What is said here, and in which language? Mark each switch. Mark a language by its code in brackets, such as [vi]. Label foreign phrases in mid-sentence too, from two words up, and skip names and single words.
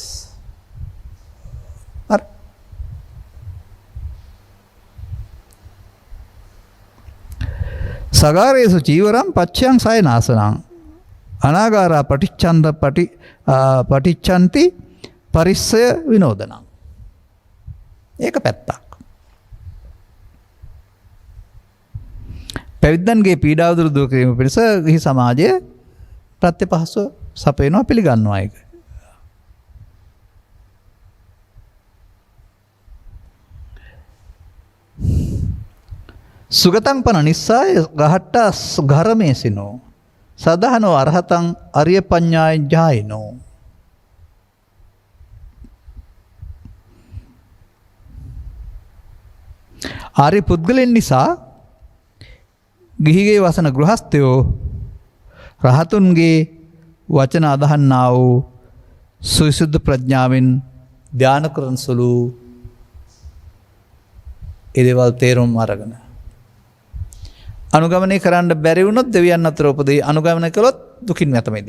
[pi] සගාරේසු චීවරම් පච්චයන් සයනාසනං අනාගාරා පටිච්චන්ති පරිස්සය විනෝදනං. [si] ඒක පැත්තක්. පැවිද්දන්ගේ පීඩාව දුරු කිරීම පිණිස ගිහි සමාජය ප්‍රත්‍යපහසුව සපයනවා පිළිගන්නවා ඒක. [pi] සුගතං පන නිස්සාය ගහට්ටා ගරමේසිනෝ සදහනෝ අරහතං අරිය පඤ්ඤාය ජායිනෝ. [si] ආර්ය පුද්ගලයන් නිසා ගිහිගේ වසන ගෘහස්ථයෝ රහතුන්ගේ වචන අදහන්නා වූ සුවිසුද්ධ ප්‍රඥාවෙන් ධ්‍යාන කරන සුළු ඒ දේවල් තේරුම් අරගෙන අනුගමනය කරන්න බැරි වුණොත් දෙවියන් අතර උපදී, අනුගමනය කළොත් දුකින් නැත මිදෙයි.